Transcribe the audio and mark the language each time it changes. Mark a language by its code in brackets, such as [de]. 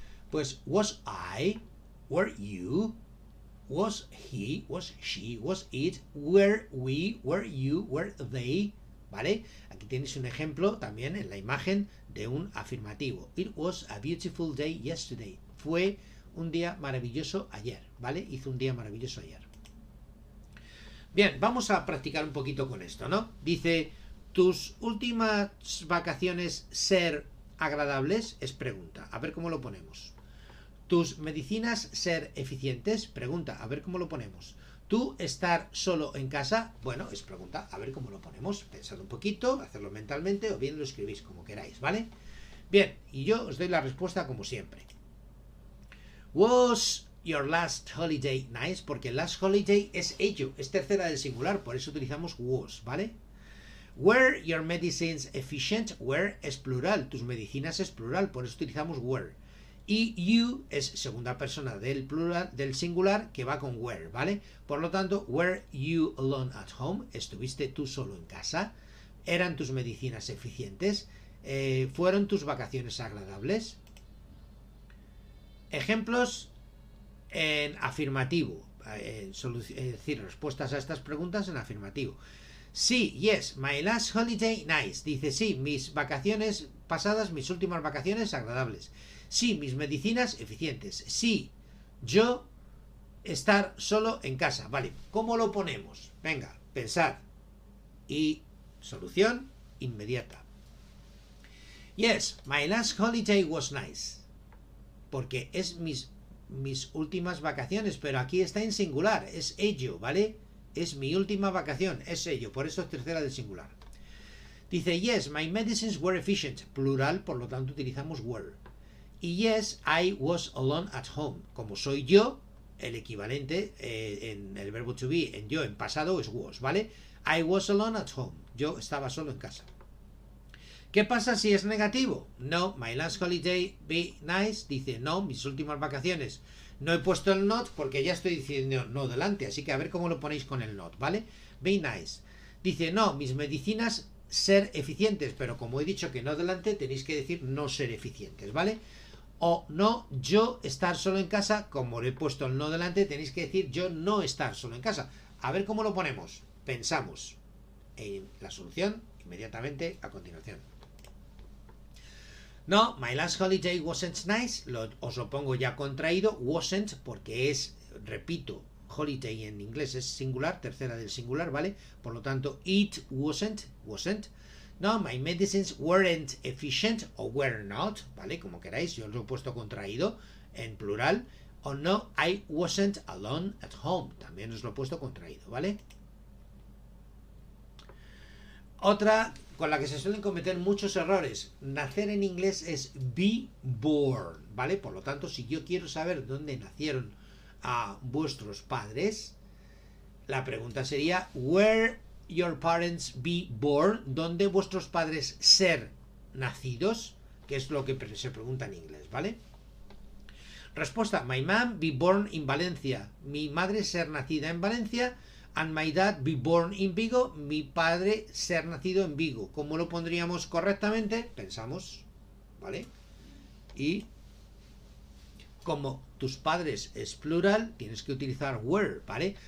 [en] Pues was I, were you, was he, was she, was it, were we, were you, were they, ¿vale? [es] Aquí tienes un ejemplo también en la imagen de un afirmativo. [en] It was a beautiful day yesterday. [es] Fue un día maravilloso ayer, ¿vale? Hizo un día maravilloso ayer. Bien, vamos a practicar un poquito con esto, ¿no? Dice, ¿tus últimas vacaciones ser agradables? Es pregunta. A ver cómo lo ponemos. ¿Tus medicinas ser eficientes? Pregunta, a ver cómo lo ponemos. ¿Tú estar solo en casa? Bueno, es pregunta, a ver cómo lo ponemos. Pensad un poquito, hacerlo mentalmente o bien lo escribís como queráis, ¿vale? Bien, y yo os doy la respuesta como siempre. [en] Was your last holiday nice? [es] Porque last holiday es ello, es tercera del singular, por eso utilizamos was, ¿vale? [en] Were your medicines efficient? [es] Were es plural, tus medicinas es plural, por eso utilizamos were. Y you es segunda persona del plural, del singular, que va con were, ¿vale? Por lo tanto, [en] were you alone at home? [es] ¿Estuviste tú solo en casa? ¿Eran tus medicinas eficientes? ¿Fueron tus vacaciones agradables? Ejemplos en afirmativo. Es decir, respuestas a estas preguntas en afirmativo. Sí, [en] yes, my last holiday nice. [es] Dice, sí, mis vacaciones pasadas, mis últimas vacaciones agradables. Sí, mis medicinas eficientes. Sí, yo estar solo en casa. Vale, ¿cómo lo ponemos? Venga, pensad. Y solución inmediata. [en] Yes, my last holiday was nice. [es] Porque es mis últimas vacaciones, pero aquí está en singular, es ello, ¿vale? Es mi última vacación, es ello, por eso es tercera del singular. Dice, [en] yes, my medicines were efficient, [es] plural, por lo tanto utilizamos were. [en] Y yes, I was alone at home. [es] Como soy yo, el equivalente en el verbo to be, en yo, en pasado, es was, ¿vale? [en] I was alone at home. [es] Yo estaba solo en casa. ¿Qué pasa si es negativo? [en] No, my last holiday be nice. [es] Dice, no, mis últimas vacaciones. No he puesto el not porque ya estoy diciendo no delante, así que a ver cómo lo ponéis con el not, ¿vale? Be nice. Dice, no, mis medicinas ser eficientes, pero como he dicho que no delante, tenéis que decir no ser eficientes, ¿vale? O no, yo estar solo en casa, como le he puesto el no delante, tenéis que decir yo no estar solo en casa. A ver cómo lo ponemos. Pensamos en la solución inmediatamente a continuación. [en] No, my last holiday wasn't nice. [es] Os lo pongo ya contraído. Wasn't, porque es, repito, holiday en inglés es singular, tercera del singular, ¿vale? Por lo tanto, it wasn't. [en] No, my medicines weren't efficient [es] o were not, ¿vale? Como queráis, yo os lo he puesto contraído en plural. O no, [en] I wasn't alone at home. [es] También os lo he puesto contraído, ¿vale? Otra con la que se suelen cometer muchos errores. Nacer en inglés es be born, ¿vale? Por lo tanto, si yo quiero saber dónde nacieron a vuestros padres, la pregunta sería [en] where your parents be born, [es] ¿dónde vuestros padres ser nacidos? Que es lo que se pregunta en inglés, ¿vale? Respuesta, [en] my mom be born in Valencia. [es] Mi madre ser nacida en Valencia. [en] And my dad be born in Vigo. [es] Mi padre ser nacido en Vigo. ¿Cómo lo pondríamos correctamente? Pensamos, ¿vale? Y como tus padres es plural, tienes que utilizar were, ¿vale?